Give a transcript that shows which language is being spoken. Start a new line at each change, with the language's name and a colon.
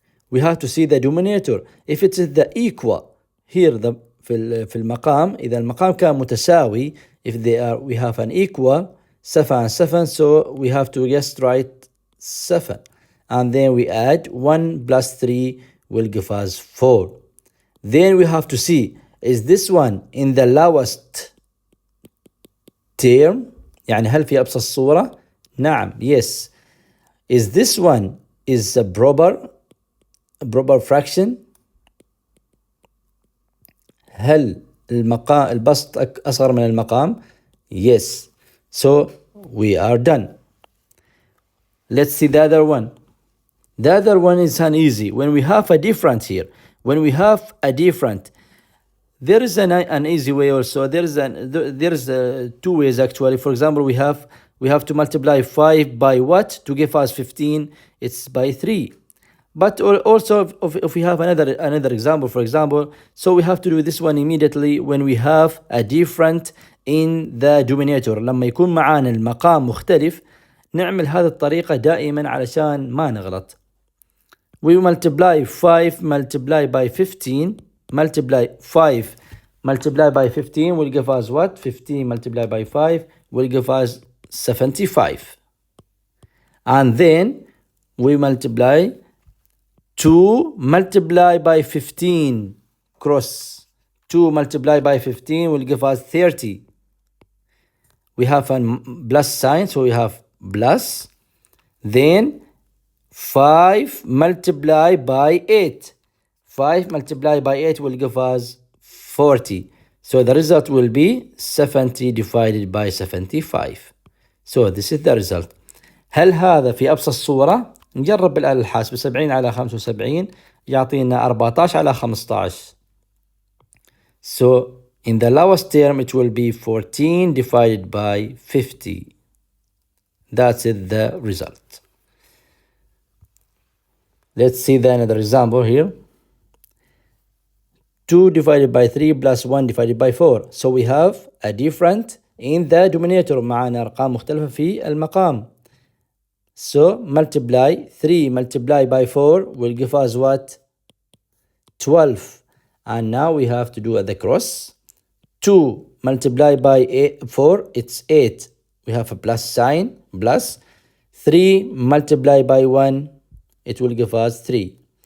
English: We have to see the denominator. If it is the equal, here
Arabic: في المقام, إذا المقام كان متساوي,
English: if we have an equal 7 and 7, so we have to just write 7, and then we add 1 plus 3 will give us 4. Then we have to see, is this one in the lowest term?
Arabic: يعني هل في أبسط الصورة؟ نعم,
English: yes. Is this one is a proper fraction?
Arabic: هل البسط أصغر من المقام؟
English: Yes. So we are done. Let's see the other one. The other one is an easy. When we have a difference here, there is an easy way also. There is two ways actually. For example, we have to multiply 5 by what to give us 15? It's by 3. But also if we have another example, for example, so we have to do this one immediately when we have a different in the denominator.
Arabic: لما يكون معانا المقام مختلف نعمل هذه الطريقة دائما علشان ما نغلط.
English: We multiply 5 multiplied by 15. Multiply 5 multiplied by 15 will give us what? 15 multiplied by 5 will give us 75. And then we multiply 2 multiplied by 15 cross. 2 multiplied by 15 will give us 30. We have a plus sign, so we have plus. Then 5 multiplied by 8. 5 multiplied by 8 will give us 40. So the result will be 70 divided by 75. So this is the result.
Arabic: هل هذا في أبسط الصورة؟ نجرب بالآلة الحاسبة. 70 على 75 يعطينا 14 على 15.
English: So in the lowest term it will be 14 divided by 50. That's it, the result. Let's see the another example here. 2 divided by 3 plus 1 divided by 4. So we have a different in the denominator.
Arabic: معنا أرقام مختلفة في المقام.
English: So multiply 3 multiplied by 4 will give us what? 12. And now we have to do the cross. 2 multiplied by 4, it's 8. We have a plus sign, plus. 3 multiplied by 1, it will give us 3.